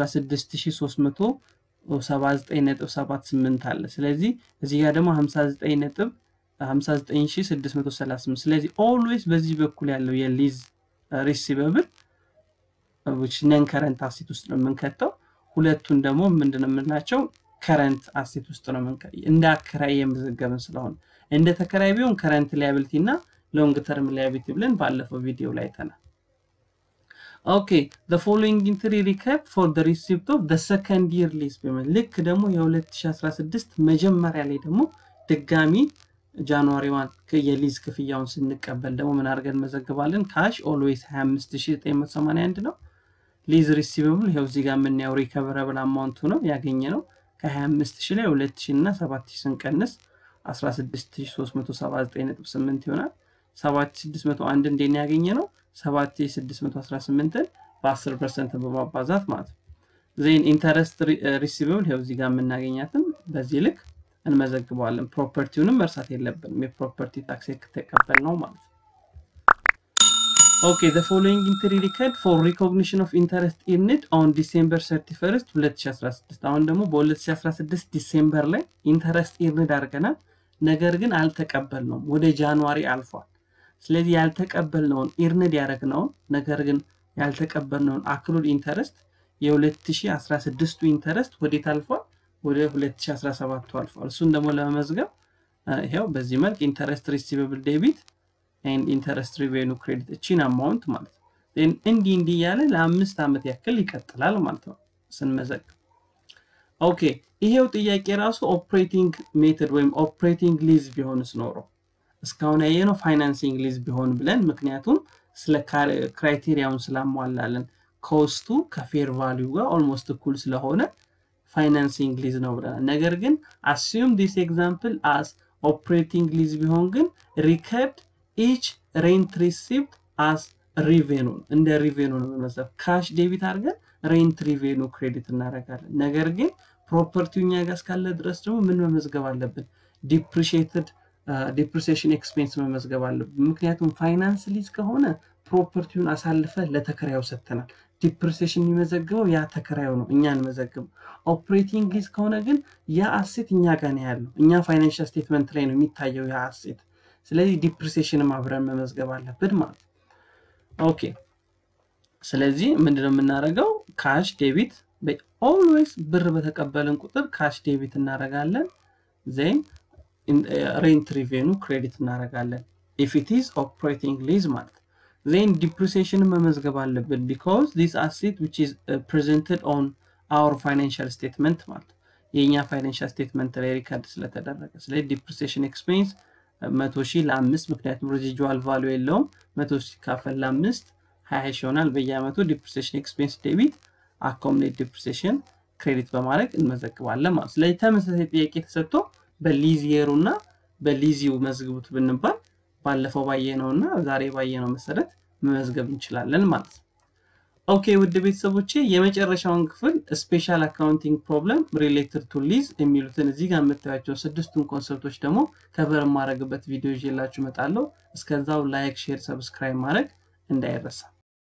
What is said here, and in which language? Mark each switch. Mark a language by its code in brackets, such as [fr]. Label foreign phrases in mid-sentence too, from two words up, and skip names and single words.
[am] 16379.78 አለ ስለዚህ እዚህ ጋር ደግሞ 59638 ስለዚህ [en] always [am] በዚህ በኩል ያለው የሊዝ ሪሲቨብል which [en] non current asset [am] ውስጥ ነው የምንከተው ሁለቱን ደግሞ ምንድነው የምንላቸው [en] current asset [am] ውስጥ ነው እንደ አከራይ የምዘገበን ስለሆነ እንደ ተከራይ ቢሆን [en] current liability [am] እና [en] long term liability [am] ብለን ባለፈው ቪዲዮ ላይ አይተናል [en] Okay, the following entry recap for the receipt of the second year lease payment. [am] ልክ ደግሞ የ2016 መጀመሪያ ላይ ደግሞ ድጋሚ ጃንዋሪ 1 የሊዝ ክፍያውን ስንቀበል ደግሞ ምን አድርገን መዘግባለን ካሽ always 25981 ነው [en] lease receivable [am] ይሄው እዚህ ጋር የምናየው ሪከቨረብል አማውንቱ ነው ያገኘነው ከ25000 ላይ 2000 እና 7000 ስንቀንስ 16379.8 ይሆናል 7601 እንደኛ ያገኘነው 7618 በ10% በማባዛት ማለት ነው [en] then interest receivable [am] ይሄው እዚህ ጋር የምናገኛትም በዚህ ልክ እንመዘግበዋለን ፕሮፐርቲውንም መርሳት የለብንም የፕሮፐርቲ ታክስ ተቀበልነው ማለት ነው [en] Okay, the following entry record for recognition of interest earned on December 31st 2016 [am] አሁን ደግሞ በ2016 ዲሴምበር ላይ ኢንተረስት earned አድርገናል ነገር ግን አልተቀበልነውም ወደ ጃንዋሪ አልፏል ስለዚህ ያልተቀበልነውን earned ያደረግነው ነገር ግን ያልተቀበልነውን [en] accrued interest [am] የ2016 ኢንተረስት ወዴት አልፏል ወደ 2017 አልፏል እሱን ደግሞ ለመመዝገብ ይሄው በዚህ መልክ [en] interest receivable debit and interest revenue credit [am] እቺን amount ማለት ነው then እንዲ ያለ ለ5 አመት ያክል ይቀጥላል ማለት ነው ስንመዘግብ ኦኬ ይሄው ጥያቄ ራሱ [en] operating method [am] ወይም [en] operating lease [am] ቢሆንስ ኖሮ እስካሁን ያየነው [en] financing lease [am] ቢሆን ብለን ምክንያቱም ስለ ክራይቴሪያውን ስላሟላለን ኮስቱ ከፌር ቫልዩ ጋር ኦልሞስት እኩል ስለሆነ [en] financing lease [am] ነው ብለናል ነገር ግን [en] assume this example as operating lease [am] ቢሆን ግን [en] record each rent received as revenue [am] እንደ revenue ነው ማለት [en] cash debit [am] አድርገን [en] rent revenue credit [am] እናደርጋለን ነገር ግን ፕሮፐርቲው ኛ ጋር እስካለ ድረስ ደግሞ ምን መመዝገብ አለብን [en] depreciation expense [am] መመዝገብ አለብን ምክንያቱም [en] finance lease [am] ከሆነ ፕሮፐርቲውን አሳልፈ ለተከራዩ ሰጥተናል depreciation የሚመዘግበው ያ ተከራዩ ነው እኛን መዘግብ [en] operating lease [am] ከሆነ ግን ያ አሴት እኛ ጋር ነው ያለው እኛ [en] financial statement [am] ላይ ነው የሚታየው ያ አሴት ስለዚህ depreciation ማብረን መመዝገብ አለብን ማለት ኦኬ ስለዚህ ምንድነው የምናደርገው [en] cash debit [am] always ብር በተቀበልን ቁጥር [en] cash debit [am] እናደርጋለን then [en] rent revenue credit [am] እናደርጋለን [en] if it is operating lease [am] ማለት then depreciation መመዝገብ አለብን because [en] this asset which is presented on our financial statement [am] ማለት የኛ [en] financial statement [am] ላይ ሪከርድ ስለተደረገ ስለዚህ [en] depreciation expense 100,000 ለ5 ምክንያቱም residual value የለውም 100,000 ካፈል ለ5 20 ይሆናል በየአመቱ depreciation expense debit accumulated depreciation credit [am] በማድረግ እንመዘግባለን ማለት ስለዚህ ተመሳሳይ ጥያቄ ተሰጥቶ በሊዝ የሩና በሊዚው መዝግቡት ብንባል ባለፈው ባየነውና ዛሬ ባየነው መሰረት መመዝገብ እንችላለን ማለት ኦኬ ውድ ቤተሰቦቼ የመጨረሻውን ክፍል [en] special accounting problem related to lease [am] የሚሉትን እዚህ ጋር መጣያቸው ስድስቱን ኮንሰፕቶች ደግሞ ከቨር ማድረግበት ቪዲዮ ይዤላችሁ መጣለሁ እስከዛው [en] like share subscribe [am] ማድረግ እንዳይረሳ